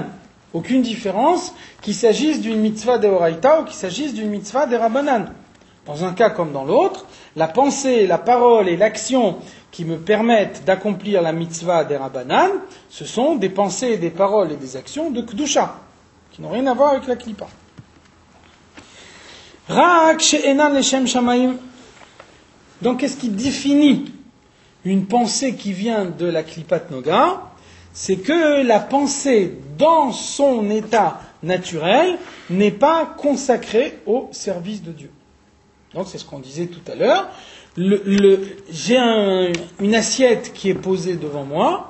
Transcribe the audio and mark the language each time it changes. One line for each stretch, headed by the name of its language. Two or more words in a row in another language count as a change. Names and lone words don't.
French: Aucune différence qu'il s'agisse d'une
Hebrew: מצוה דאורייתא
French: ou qu'il s'agisse d'une mitzvah des rabanan. Dans un cas comme dans l'autre, la pensée, la parole et l'action qui me permettent d'accomplir la mitzvah des rabanan, ce sont des pensées, des paroles et des actions de Kedusha, qui n'ont rien à voir avec la klipa.
Hebrew: רק שאינן לשם שמים.
French: Donc, qu'est-ce qui définit une pensée qui vient de la
Hebrew: קליפת נוגה?
French: C'est que la pensée, dans son état naturel, n'est pas consacrée au service de Dieu. Donc, c'est ce qu'on disait tout à l'heure. J'ai une assiette qui est posée devant moi.